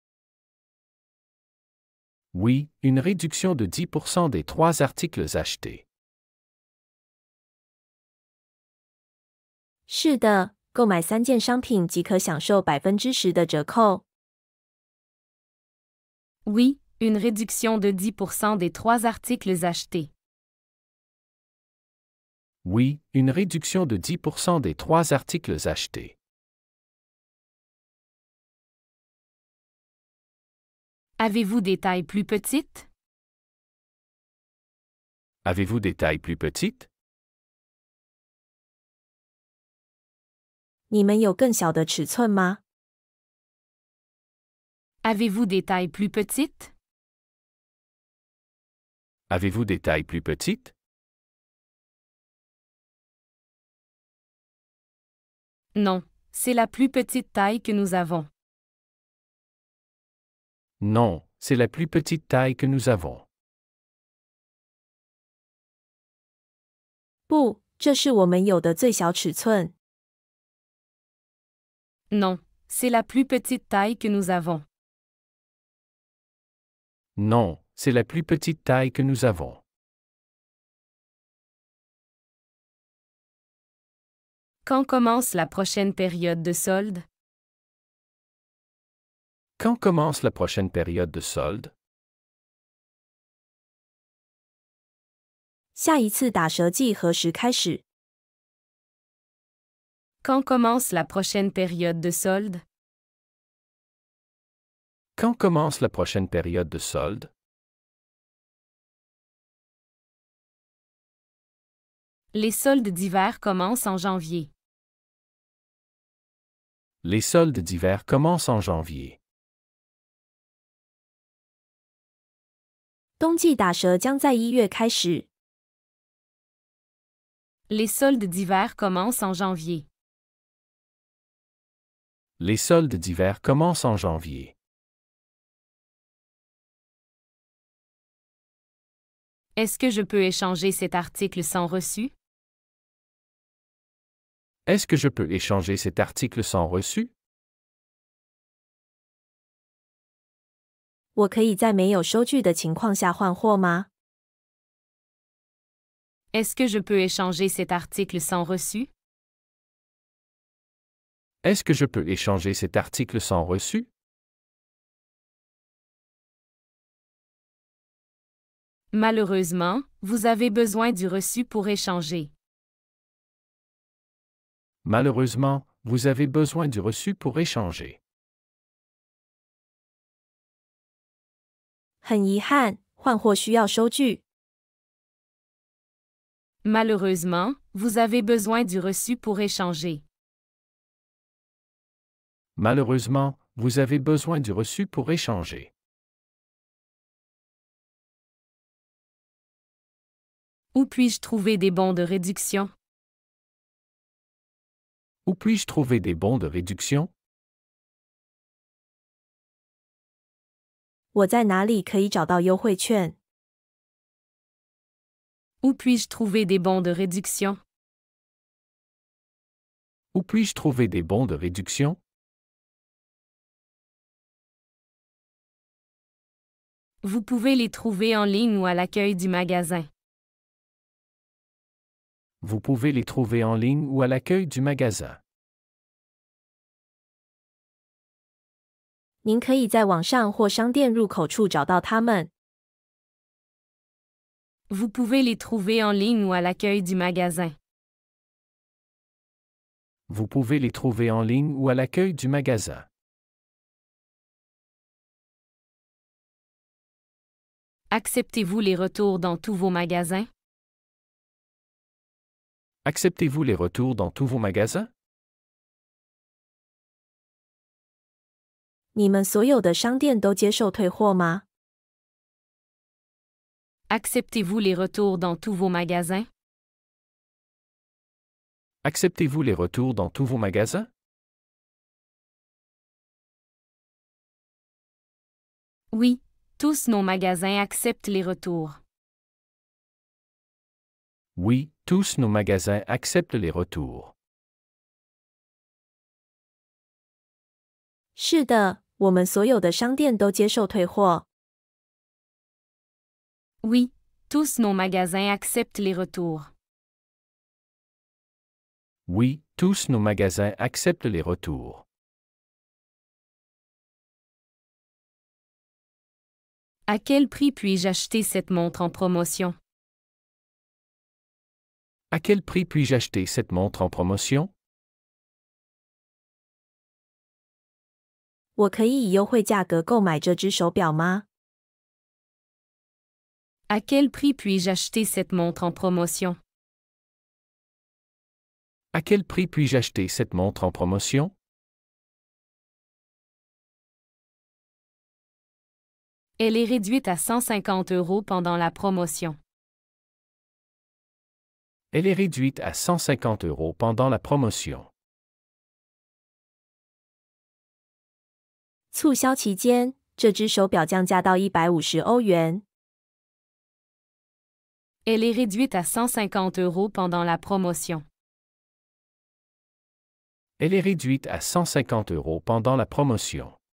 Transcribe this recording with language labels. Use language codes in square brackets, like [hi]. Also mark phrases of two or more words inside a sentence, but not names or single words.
[fr] Oui, une réduction de 10% des 3 articles achetés. [zh] 是的，购买3件商品即可享受10%的折扣。 [fr] Oui, une réduction de 10% des 3 articles achetés. Oui, une réduction de 10% des 3 articles achetés. Avez-vous des tailles plus petites? Avez-vous des tailles plus petites? [zh] 你们有更小的尺寸吗？ [fr] Avez-vous des tailles plus petites? Avez-vous des tailles plus petites? Non, c'est la plus petite taille que nous avons. Non, c'est la plus petite taille que nous avons. [zh] 不，这是我们有的最小尺寸。 [fr] Non, c'est la plus petite taille que nous avons. Non, c'est la plus petite taille que nous avons. Quand commence la prochaine période de solde? Quand commence la prochaine période de solde? [zh] 下一次打折季何时开始？ [fr] Quand commence la prochaine période de solde? Quand commence la prochaine période de solde? Les soldes d'hiver commencent en janvier. Les soldes d'hiver commencent en janvier. [zh] 冬季打折将在1月开始。 [fr] Les soldes d'hiver commencent en janvier. Les soldes d'hiver commencent en janvier. Est-ce que je peux échanger cet article sans reçu? Est-ce que je peux échanger cet article sans reçu? [zh] 我可以在没有收据的情况下换货吗？ [fr] Est-ce que je peux échanger cet article sans reçu? Est-ce que je peux échanger cet article sans reçu? Malheureusement, vous avez besoin du reçu pour échanger. Malheureusement, vous avez besoin du reçu pour échanger. [zh] 很遗憾，换货需要收据。 [fr] Malheureusement, vous avez besoin du reçu pour échanger. Malheureusement, vous avez besoin du reçu pour échanger. Où puis-je trouver des bons de réduction? Où puis-je trouver des bons de réduction? [zh] 我在哪里可以找到优惠券？ [fr] Où puis-je trouver des bons de réduction? Où puis-je trouver des bons de réduction? Vous pouvez les trouver en ligne ou à l'accueil du magasin. Vous pouvez les trouver en ligne ou à l'accueil du magasin. [zh] 您可以在网上或商店入口处找到它们。 [fr] Vous pouvez les trouver en ligne ou à l'accueil du magasin. Vous pouvez les trouver en ligne ou à l'accueil du magasin. Acceptez-vous les retours dans tous vos magasins? Acceptez-vous les retours dans tous vos magasins? [zh] 你们所有的商店都接受退货吗？ [fr] Acceptez-vous les retours dans tous vos magasins? Acceptez-vous les retours dans tous vos magasins? Oui, tous nos magasins acceptent les retours. Oui, tous nos magasins acceptent les retours. [zh] 是的，我们所有的商店都接受退货。 [fr] Oui, tous nos magasins acceptent les retours. Oui, tous nos magasins acceptent les retours. À quel prix puis-je acheter cette montre en promotion? À quel prix puis-je acheter cette montre en promotion? [zh] 我可以以优惠价格购买这只手表吗？ [fr] À quel prix puis-je acheter cette montre en promotion? À quel prix puis-je acheter cette montre en promotion? Elle est réduite à 150 € pendant la promotion. Elle est réduite à 150 € pendant la promotion. [zh] 促销期间，这只手表降价到150欧元。 [fr] Elle est réduite à 150 € pendant la promotion. Elle est réduite à 150 € pendant la promotion.